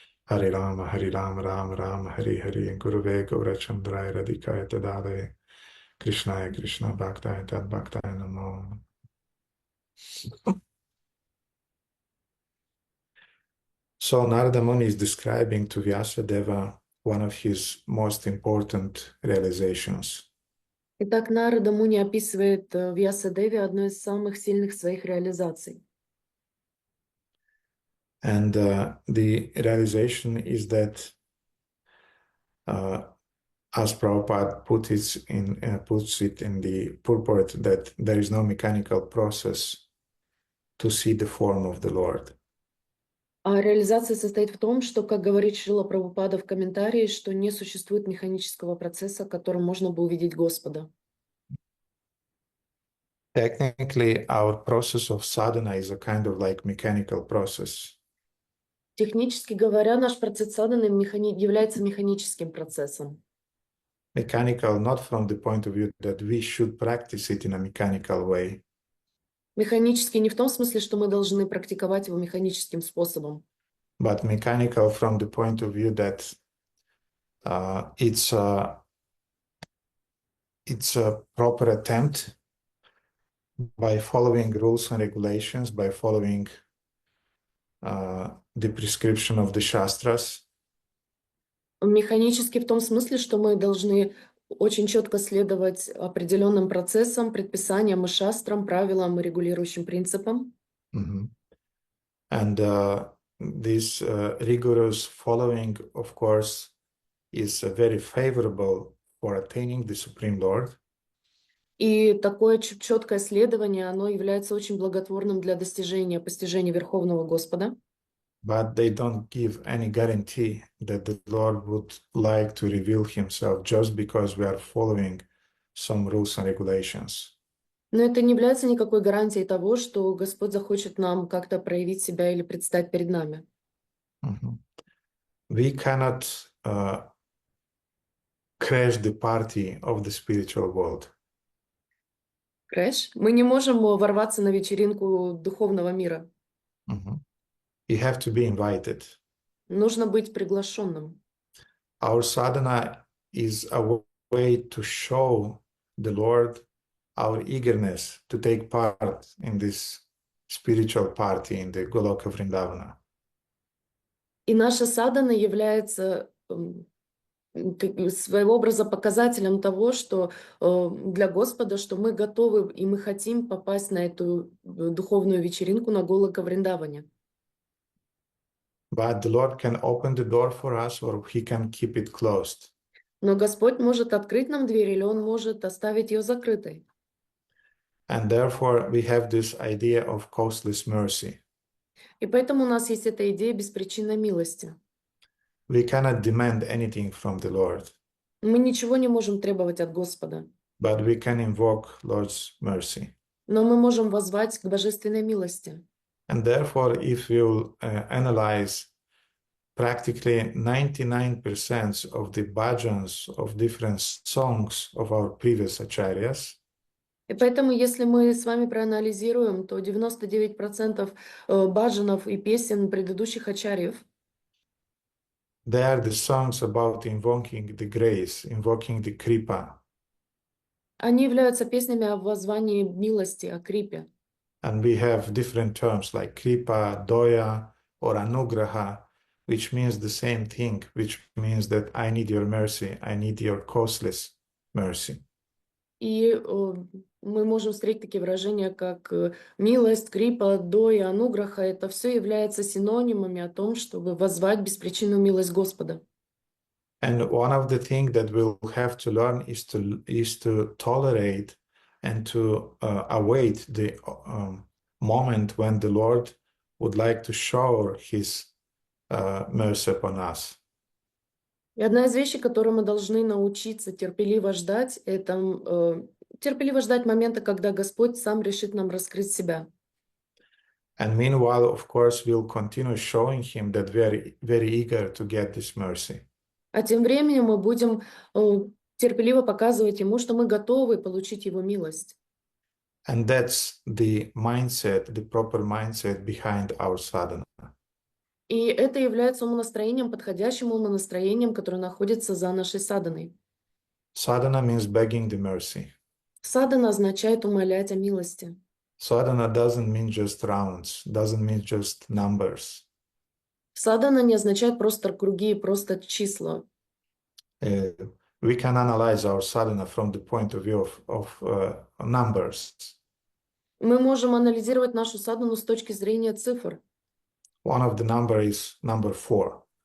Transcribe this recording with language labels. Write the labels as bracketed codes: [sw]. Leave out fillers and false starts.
[sa] Hari Rama, Rama Rama, Hari Hari, Gurave Gaurachandraya Radhikaya Tadale, Krishnaya Krishna Bhaktaya Tad Bhaktaya Namo. [en] So Narada Muni is describing to Vyasadeva one of his most important realizations. [ru] Итак, Нарада Муни описывает Вьясадеве одну из самых сильных своих реализаций. [en] And the realization is that, as Prabhupada puts it in the purport, that there is no mechanical process to see the form of the Lord. [ru] А реализация состоит в том, что, как говорит Шрила Прабхупада в комментарии, что не существует механического процесса, которым можно бы увидеть Господа. [en] Technically, our process of sadhana is a kind of like mechanical process. [ru] Технически говоря, наш процесс садханы является механическим процессом. [en] Mechanical not from the point of view that we should practice it in a mechanical way, [ru] Механически не в том смысле, что мы должны практиковать его механическим способом, [en] but mechanical from the point of view that it's a proper attempt by following rules and regulations, by following the prescription of the Shastras, [ru] механически в том смысле, что мы должны очень четко следовать определенным процессам, предписаниям и шастрам, правилам и регулирующим принципам. Mhm. [en] And this rigorous following, of course, is very favorable for attaining the Supreme Lord. [ru] И такое четкое следование, оно является очень благотворным для достижения, постижения Верховного Господа. [en] But they don't give any guarantee that the Lord would like to reveal himself just because we are following some rules and regulations. [ru] Но это не является никакой гарантией того, что Господь захочет нам как-то проявить себя или предстать перед нами. Mhm. [en] We cannot crash the party of the spiritual world. [ru] Крэш. Мы не можем ворваться на вечеринку духовного мира. [en] Mhm. You have to be invited. [ru] Нужно быть приглашенным. [en] Our sadhana is a way to show the Lord our eagerness to take part in this spiritual party in the Goloka Vrindavana. [ru] И наша садхана является своего образа показателем того, что для Господа, что мы готовы и мы хотим попасть на эту духовную вечеринку на Голока Вриндаване. [en] But the Lord can open the door for us or he can keep it closed. [ru] Но Господь может открыть нам дверь, или Он может оставить ее закрытой. [en] And therefore we have this idea of causeless mercy. [ru] И поэтому у нас есть эта идея беспричинной милости. [en] We cannot demand anything from the Lord, [ru] Мы ничего не можем требовать от Господа, [en] but we can invoke Lord's mercy. [ru] но мы можем воззвать к божественной милости. [en] And therefore, if you analyze practically 99% of the bhajans of different songs of our previous acharyas, [ru] И поэтому, если мы с вами проанализируем, то 99% баджанов и песен предыдущих ачарьев, [en] they are the songs about invoking the grace, invoking the kripa. [ru] они являются песнями о воззвании милости, о крипе. [en] And we have different terms like kripa, doya, or anugraha, which means the same thing, which means that I need your mercy, I need your causeless mercy. [ru] И мы можем встретить такие выражения, как милость, крипа, доя, ануграха. Это все является синонимами о том, чтобы воззвать беспричинную милость Господа. [en] And one of the things that we'll have to learn is to tolerate and to await the moment when the Lord would like to shower his mercy upon us. [ru] И одна из вещей, которую мы должны научиться терпеливо ждать, это терпеливо ждать момента, когда Господь сам решит нам раскрыть себя. [en] And meanwhile, of course, we'll continue showing him that we are very eager to get this mercy. [ru] А тем временем мы будем терпеливо показывать Ему, что мы готовы получить Его милость. [en] And that's the mindset, the proper mindset behind our sadhana. [ru] И это является умонастроением, подходящим умонастроением, которое находится за нашей саданой. [en] Sadhana means begging the mercy. [ru] Садана означает умолять о милости. [en] Sadhana doesn't mean just rounds, doesn't mean just numbers. [ru] Садана не означает просто круги, просто числа. [en] Uh, we can analyze our sadhana from the point of view of numbers. [ru] Мы можем анализировать нашу садану с точки зрения цифр. [en] One of the number is number 4,